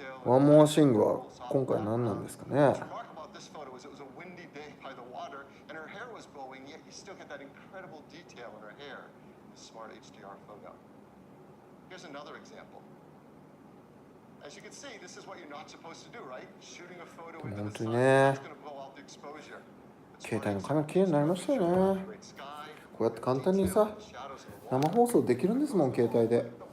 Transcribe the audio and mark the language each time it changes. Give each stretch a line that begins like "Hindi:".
Japanese: ワンモアシングは今回何なんですかね。
English: What's remarkable about this photo is it was a windy day by the water, and her hair was blowing, yet you still get that incredible detail in her hair in the smart HDR photo. Here's another example. As you can see, this is what you're not supposed to do, right? Shooting a photo into the sun, it's going to blow out the exposure.
Japanese: 携帯のカメラ綺麗になりましたよね。こうやって簡単にさ、生放送できるんですもん、携帯で。